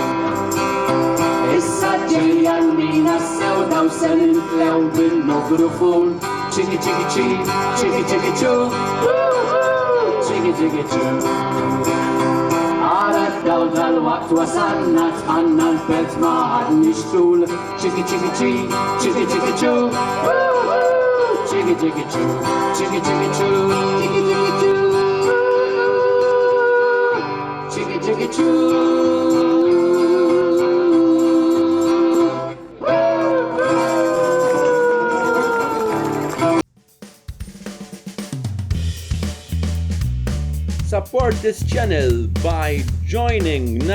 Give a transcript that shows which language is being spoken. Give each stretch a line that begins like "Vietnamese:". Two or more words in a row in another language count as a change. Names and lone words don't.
Maltese: Issa ġejja l-mina s-sewda u se nintlew bil-mikrofon. Ċiki ċiki ċi, ċiki ċiki ċu, ċiki ċiki ċu. Ara d-daw dal-waqt wasalna tħanna l-belt ma ħadniex tul. Ċiki ċiki ċi, ċiki ċiki ċu, ċiki ċiki ċu, ċiki ċiki ċu, ċiki ċiki ċu, ċiki ċiki ċu.
English: Support this channel by joining now.